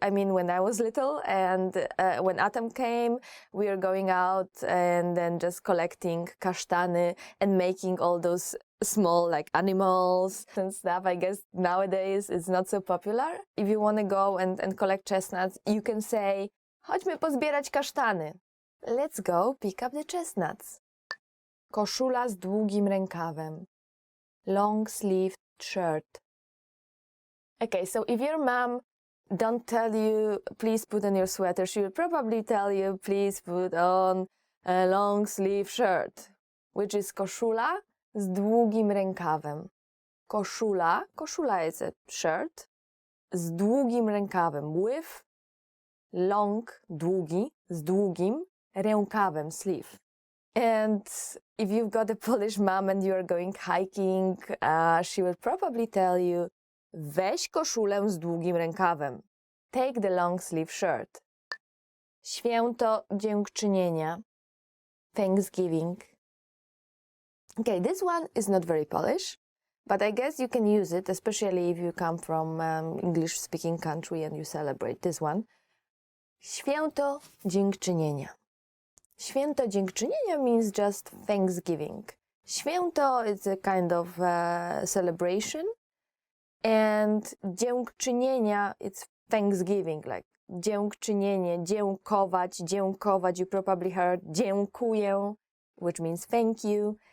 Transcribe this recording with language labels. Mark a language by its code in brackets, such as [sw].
[en] I mean, when I was little, and when autumn came, we were going out and then just collecting kasztany and making all those small like animals and stuff. I guess nowadays it's not so popular. If you want to go and collect chestnuts, you can say, [pl] chodźmy pozbierać kasztany. [en] Let's go pick up the chestnuts. [pl] Koszula z długim rękawem. [en] Long-sleeved shirt. Okay, so if your mom don't tell you, please put on your sweater, she will probably tell you, please put on a long-sleeve shirt, which is [pl] koszula z długim rękawem. [en] Koszula is a shirt [pl] z długim rękawem. [en] With long, [pl] długi, z długim rękawem, sleeve. [en] And if you've got a Polish mom and you're going hiking, she will probably tell you, [pl] weź koszulę z długim rękawem. [en] Take the long sleeve shirt. [pl] Święto Dziękczynienia. [en] Thanksgiving. Okay, this one is not very Polish, but I guess you can use it, especially if you come from English-speaking country and you celebrate this one. [pl] Święto Dziękczynienia. Święto Dziękczynienia [en] means just Thanksgiving. Święto is a kind of celebration, and dziękczynienia it's Thanksgiving, like dziękczynienie, dziękować, dziękować. You probably heard dziękuję, which means thank you.